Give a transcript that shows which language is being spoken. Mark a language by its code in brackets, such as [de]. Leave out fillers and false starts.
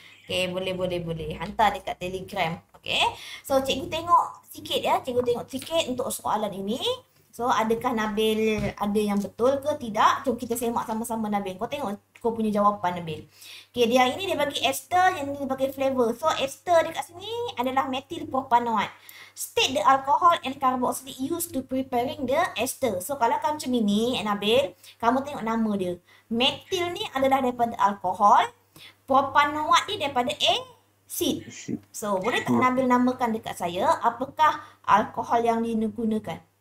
[ms] Okay, boleh. Hantar dekat Telegram. Okay. So, cikgu tengok sikit ya. Cikgu tengok sikit untuk soalan ini. So, adakah Nabil ada yang betul ke tidak? Jom kita semak sama-sama Nabil. Kau tengok kau punya jawapan Nabil. Okay, dia bagi ester, yang ni dia bagi flavor. So, ester dekat sini adalah methyl propanoate. [en] State the alcohol and carboxylate used to preparing the ester. [ms] So, kalau kamu macam ini, Nabil, kamu tengok nama dia. Methyl ni adalah daripada alkohol. Propanoate ni daripada acid. So, boleh tak Nabil namakan dekat saya apakah alkohol yang digunakan?